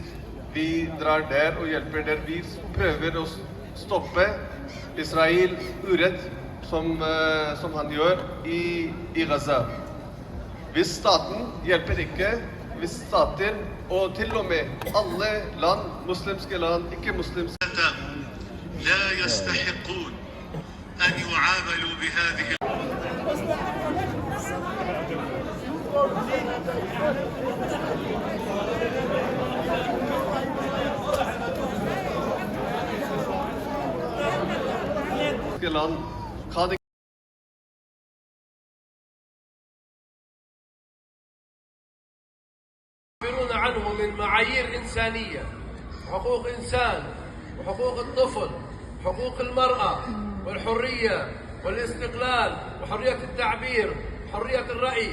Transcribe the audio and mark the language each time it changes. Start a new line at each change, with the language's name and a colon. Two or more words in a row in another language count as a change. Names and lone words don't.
Norwegian: Vi drar der og hjelper der. Vi prøver å stoppe Israel urett som han gjør i Gaza. Hvis staten hjelper ikke, hvis stater og til og med alle land, muslimske land, ikke-muslimske
Arabic: لا يستحقون أن يعاملوا بهذه
Norwegian: land kan
Arabic: يعبرون عنه من معايير إنسانية، حقوق إنسان وحقوق الطفل، حقوق المرأة والحرية والاستقلال وحرية التعبير وحرية الرأي.